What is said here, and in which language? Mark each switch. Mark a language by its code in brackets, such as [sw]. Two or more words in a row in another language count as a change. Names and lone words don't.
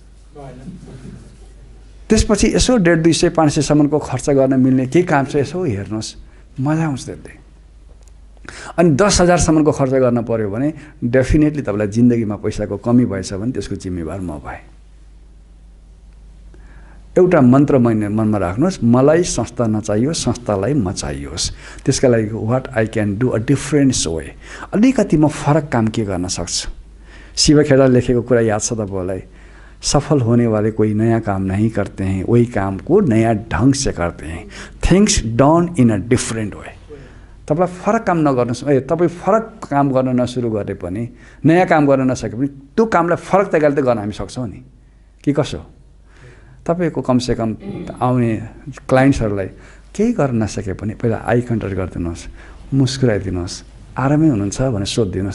[ne] त्यसपछि यसो 150-200-500सम्मको खर्च गर्न मिल्ने केही काम छ यसो हेर्नुहोस्, मजा आउँछ त्यसले। अनि 10,000सम्मको खर्च गर्न पर्यो भने डेफिनेटली तपाईँलाई जिन्दगीमा पैसाको कमी भएछ भने त्यसको जिम्मेवार म भएँ। एउटा मन्त्र मनमा राख्नुहोस्, मलाई संस्था नचाहियोस्, संस्थालाई म चाहियोस्। त्यसका लागि [en] what I can do a different way, [ne] अलिकति म फरक काम के गर्न सक्छु। शिव खेडा लेखेको कुरा याद छ तपाईँलाई, [hi] सफल होने वाले कोई नया काम नहीं करते हैं, वही काम को नया ढंग से करते हैं, [en] things done in a different way. [ne] तपाईँलाई फरक काम नगर्नुहोस्, तपाईँ फरक काम गर्न नसुरु गरे पनि, नयाँ काम गर्न नसके पनि त्यो कामलाई फरक तरिकाले त गर्न हामी सक्छौँ नि, कि कसो? तपाईँको कमसेकम आउने क्लाइन्ट्सहरूलाई केही गर्न नसके पनि पहिला [en] eye contact [ne] गरिदिनुहोस्, मुस्कुराइदिनुहोस्, आरामै हुनुहुन्छ भनेर सोधिदिनुहोस्।